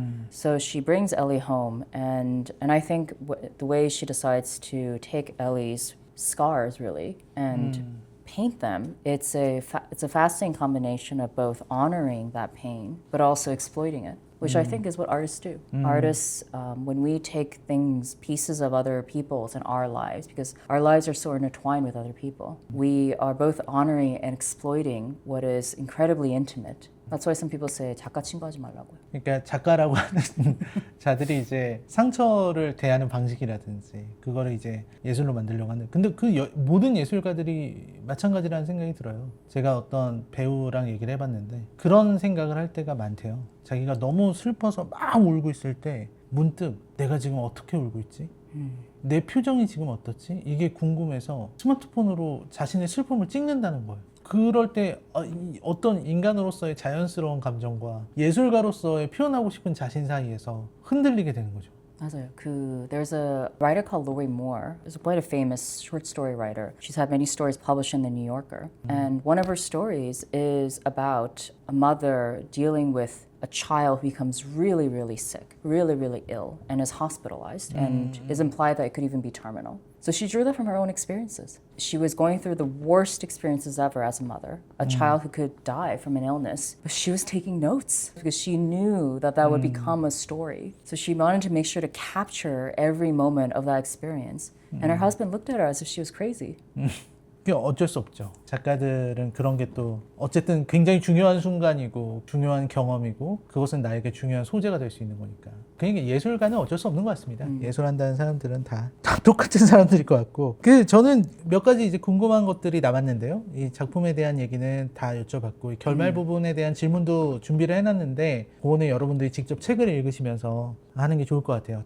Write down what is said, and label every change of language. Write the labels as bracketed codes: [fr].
[en] So she brings Ellie home, and I think the way she decides to take Ellie's scars, really, and paint them, it's a fascinating combination of both honoring that pain, but also exploiting it, which I think is what artists do. Artists, when we take pieces of other people's in our lives, because our lives are so intertwined with other people, we are both honoring and exploiting what is incredibly intimate. That's why some people say [ko] 작가 친구하지 말라고요. 그러니까 작가라고 하는 자들이 이제 상처를 대하는 방식이라든지 그거를 이제 예술로 만들려고 하는. 근데 모든 예술가들이 마찬가지라는 생각이 들어요. 제가 어떤 배우랑 얘기를 해봤는데 그런 생각을 할 때가 많대요. 자기가 너무 슬퍼서 막 울고 있을 때 문득 내가 지금 어떻게 울고 있지? 내 표정이 지금 어떻지? 이게 궁금해서 스마트폰으로 자신의 슬픔을 찍는다는 거예요. 그럴 때 어떤 인간으로서의 자연스러운 감정과 예술가로서의 표현하고 싶은 자신 사이에서 흔들리게 되는 거죠. 맞아요. [en] There's a writer called Lori Moore. She's quite a famous short story writer. She's had many stories published in The New Yorker. And one of her stories is about a mother dealing with a child who becomes really, really sick, really, really ill, and is hospitalized, and is implied that it could even be terminal. So she drew that from her own experiences. She was going through the worst experiences ever as a mother, a child who could die from an illness, but she was taking notes because she knew that would become a story. So she wanted to make sure to capture every moment of that experience. And her husband looked at her as if she was crazy. [ko] 그게 어쩔 수 없죠. 작가들은 그런 게 또 어쨌든 굉장히 중요한 순간이고 중요한 경험이고 그것은 나에게 중요한 소재가 될 수 있는 거니까. 그러니까 예술가는 어쩔 수 없는 것 같습니다. 예술한다는 사람들은 다 똑같은 사람들일 것 같고. 저는 몇 가지 이제 궁금한 것들이 남았는데요. 이 작품에 대한 얘기는 다 여쭤봤고 결말 부분에 대한 질문도 준비를 해놨는데 그거는 여러분들이 직접 책을 읽으시면서 하는 게 좋을 것 같아요.